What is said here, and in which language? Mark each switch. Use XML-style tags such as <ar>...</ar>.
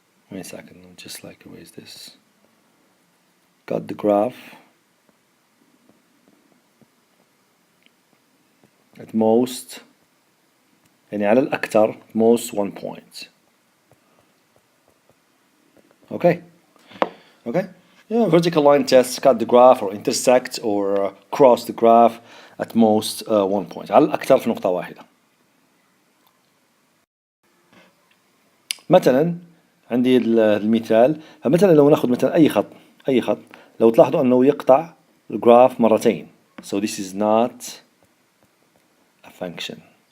<en>Wait a second, I'll just erase this. Cut the graph at most,</en> <ar>يعني على الأكثر</ar> <en>most 1 point. Okay. Yeah, vertical line test, cut the graph or intersect or cross the graph at most 1 point.</en> <ar>على الأكثر في نقطة واحدة. مثلا عندي المثال، فمثلا لو ناخذ مثلا أي خط لو تلاحظوا أنه يقطع الجراف مرتين.</ar> <en>So this is not a function.</en>